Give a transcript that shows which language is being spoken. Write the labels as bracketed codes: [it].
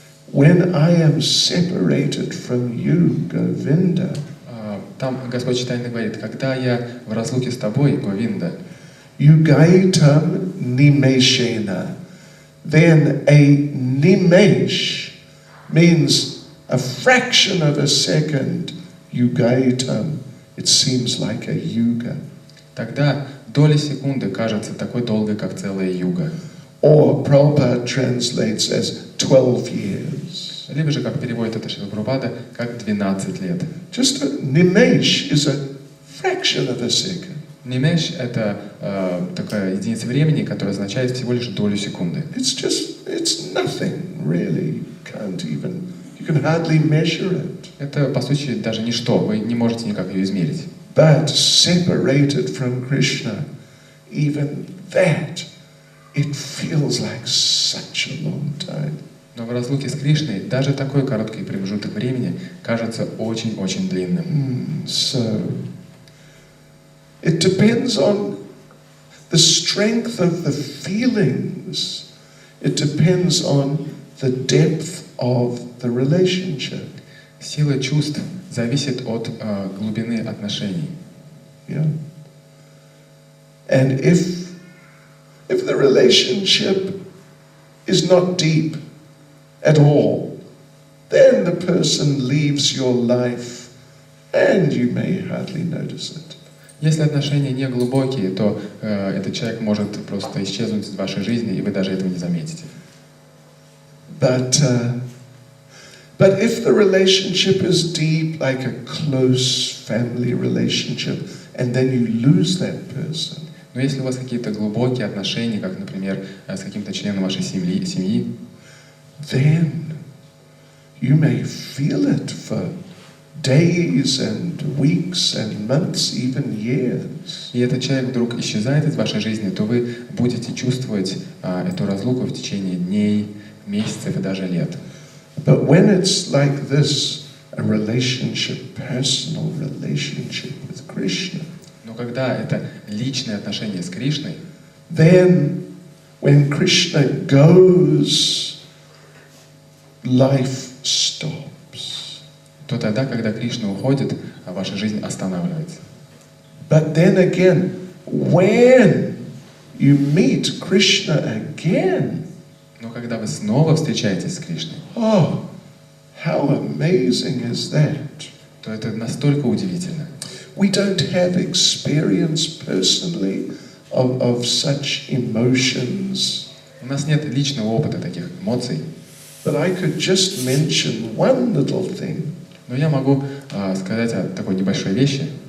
[en] When I am separated from you, Govinda. [ru] Там Господь Чайтанья говорит, когда я в разлуке с тобой, Говинда, [sa] Yugaitam nimeshena. [en] Then a nimesh means a fraction of a second. Yugaitam. It seems like a yuga. [ru] тогда доля секунды кажется такой долгой, как целая юга. [en] Or Prabhupada translates as 12 years. [ru] Либо же, как переводит это Шрила Прабхупада, как 12 лет. [en] Just a nimesh is a fraction of a second. [ru] Нимеш — это такая единица времени, которая означает всего лишь долю секунды. [en] It's nothing really. You can hardly measure it. [ru] Это, по сути, даже ничто, вы не можете никак ее измерить. [en] But separated from Krishna, even that, it feels like such a long time. [ru] Но в разлуке с Кришной даже такой короткий промежуток времени кажется очень-очень длинным. [en] So, it depends on the strength of the feelings. It depends on the depth of the relationship. [ru] Сила чувств зависит от глубины отношений. [en] Yeah. And if the relationship is not deep at all, then the person leaves your life and you may hardly notice it. [ru] Если отношения не глубокие, то этот человек может просто исчезнуть из вашей жизни, и вы даже этого не заметите. [en] But if the relationship is deep, like a close family relationship, and then you lose that person. [ru] Но если у вас какие-то глубокие отношения, как, например, с каким-то членом вашей семьи, [en] then you may feel it for days and weeks and months, even years. [ru] И этот человек вдруг исчезает из вашей жизни, то вы будете чувствовать эту разлуку в течение дней, месяцев и даже лет. [en] But when it's like this, a relationship, personal relationship with Krishna, [ru] Но когда это личные отношения с Кришной, [en] then when Krishna goes, life stops. [ru] то тогда, когда Кришна уходит, ваша жизнь останавливается. [en] But then again, when you meet Krishna again, [ru] Но когда вы снова встречаетесь с Кришной, [en] oh, how amazing is that? [ru] то это настолько удивительно. [en] We don't have experience personally of such emotions [ru] У нас нет личного опыта таких эмоций, [en] but I could just mention one little thing. [ru] но я могу сказать о такой небольшой вещи.